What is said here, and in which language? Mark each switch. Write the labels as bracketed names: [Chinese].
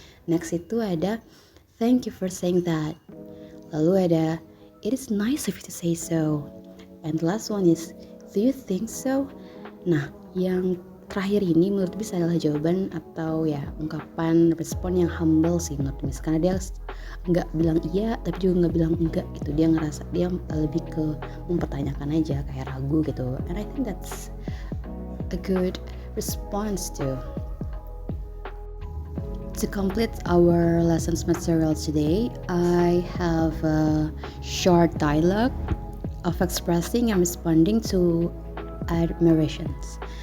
[English] Next [Indonesian] itu ada [English] thank you for saying that. [Indonesian] Lalu ada [English] it is nice of you to say so. And the last one is do you think so? [Indonesian] Nah, yang terakhir ini menurut Miss adalah jawaban atau ya ungkapan respon yang humble sih menurut Miss, karena dia nggak bilang iya tapi juga nggak bilang enggak gitu. Dia ngerasa dia lebih ke mempertanyakan aja, kayak ragu gitu. [English] And I think that's a good response too. To complete our lessons material today, I have a short dialogue of expressing and responding to admirations.